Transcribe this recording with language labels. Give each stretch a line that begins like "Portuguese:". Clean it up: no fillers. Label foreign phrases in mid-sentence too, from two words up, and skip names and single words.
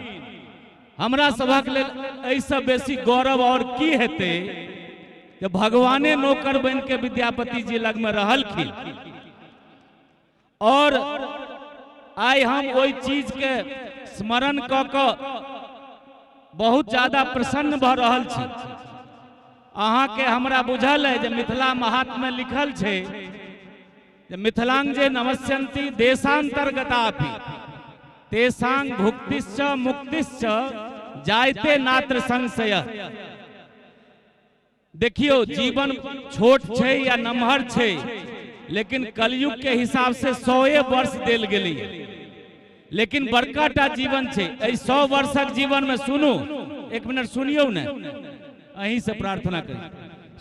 Maithili: हमरा सभक लेल एहिसँ बेसी गौरव और की हेतै जे भगवाने नौकर बन के विद्यापति जी लग में रहलखिन और आइ हम ओहि चीज के स्मरण कऽ कऽ बहुत ज्यादा प्रसन्न भ रहल छी। अहाँ के हमरा बुझल है जे मिथिला महात्म में लिखल छै जे
Sanskrit: मिथिलांगे नमस्यन्ति देशांतर्गतापि तेसांग भुक्तिश्च मुक्तिश्च जायते नात्र संशय।
Maithili: देखियो जीवन छोट छे या नमहर छे, लेकिन कलयुग के हिसाब से 100 वर्ष देल गेली, लेकिन बड़काटा जीवन छे। 100 वर्षक जीवन में सुनू, एक मिनट सुनियो ने, अहीं से प्रार्थना करी।